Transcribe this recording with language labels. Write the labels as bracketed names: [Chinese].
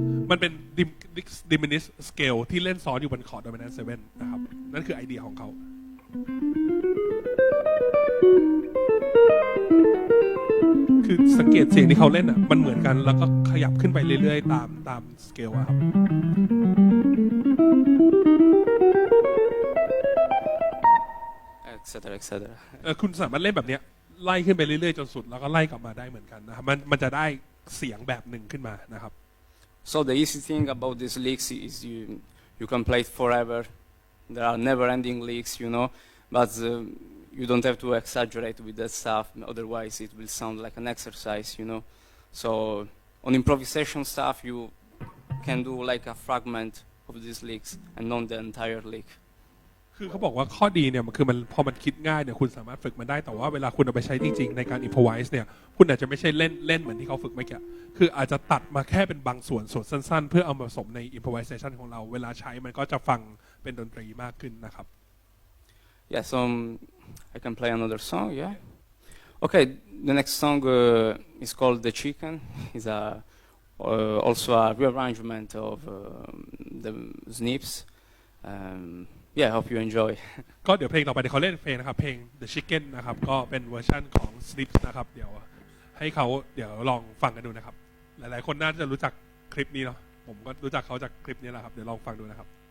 [Thai] มันเป็น diminished scale ที่เล่นซ้อนอยู่บนคอร์ด dominant 7นะครับนั่นคือไอเดียของเขาคือสังเกตเสียงที่เขาเล่นอ่ะมันเหมือนกันแล้วก็ขยับขึ้นไปเรื่อยๆตามสเกลอะครับ [English] etc. [Thai] คุณสามารถเล่นแบบเนี้ยไล่ขึ้นไปเรื่อยๆจนสุดแล้วก็ไล่กลับมาได้เหมือนกันนะครับมันจะได้เสียงแบบหนึ่งขึ้นมานะครับ [English] So the easy thing about these licks is you can play it forever. There are never-ending licks, you know, but you don't have to exaggerate with that stuff. Otherwise, it will sound like an exercise, you know. So on improvisation stuff, you can do like a fragment of these licks and not the entire lick. [Thai] คือเขาบอกว่าข้อดีเนี่ยมันคือมันพอมันคิดง่ายเนี่ยคุณสามารถฝึกมันได้แต่ว่าเวลาคุณเอาไปใช้จริงๆในการ improvise เนี่ยคุณอาจจะไม่ใช่เล่นเหมือนที่เขาฝึกเมื่อกี้คืออาจจะตัดมาแค่เป็นบางส่วนสั้นๆเพื่อเอามาผสมใน improvisation ของเราเวลาใช้มันก็จะฟังเป็นดนตรีมากขึ้นนะครับ [English] Yeah, so I can play another song, yeah. Okay, the next song is called The Chicken. It's also a rearrangement of the snips. Yeah, I hope you enjoy. [Thai] ก็เดี๋ยวเพลงต่อไปเดี๋ยวเขาเล่นเพลงนะครับเพลง The Chicken นะครับก็เป็นเวอร์ชันของ Slips นะครับเดี๋ยวให้เขาเดี๋ยวลองฟังกันดูนะครับหลายๆคนน่าจะรู้จักคลิปนี้เนาะผมก็รู้จักเขาจากคลิปนี้แหละครับเดี๋ยวลองฟังดูนะครับ